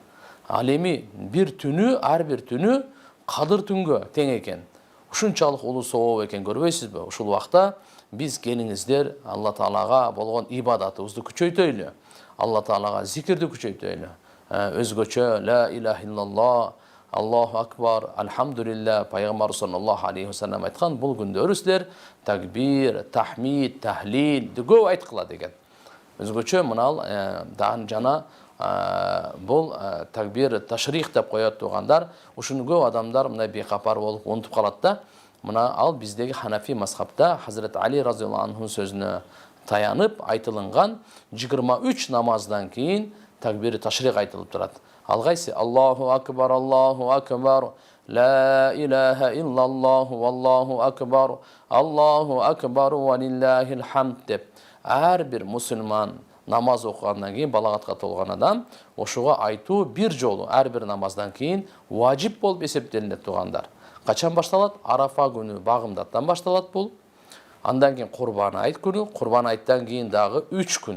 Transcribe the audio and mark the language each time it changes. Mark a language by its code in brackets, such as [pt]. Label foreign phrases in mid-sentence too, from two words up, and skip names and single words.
[ky] Ал эми бир түнү, ар бир түнү кадыр түнгө тең экен. Ушунчалык улуу сооп экен, көрбөйсүзбү? Ушул убакта биз келиңиздер Алла Таалага болгон ибадатыбызды күчөйтөйлү. Алла Таалага зикирди күчөйтөйлү. [ar] Өзгөчө لا إله إلا الله، الله أكبر, [ky] алхамдулилlah, пайгамбар [ar] صلى الله عليه وسلم [ky] айткан, бул күндөрү силер такбир, тахмид, тахлил көп айткыла деген. Өзгөчө мынал жана бул такбир, ташрих деп коет туугандар. Ушуну көп адамдар мына бейкапар болуп унутуп калат да. Мына ал биздеги Ханафи мазхабта Хазрат Али [ar] رضي الله عنه [ky] сөзүнө таянып айтылган 23 намаздан кийин такбир, ташрих айтылып турат. Ал кайсы? [ar] الله أكبر، لا إله إلا الله، والله أكبر، ولله الحمد деп. [ky] Ар бир мусулман намаз окугандан кийин, балагатка толгон адам ошого айтуу бир жолу ар бир намаздан кийин важип болуп эсептелинет туугандар. Качан башталат? Арафа күнү багымдаттан башталат бул. Андан кийин Курбан айт күнү, Курбан айттан кийин дагы 3 күн.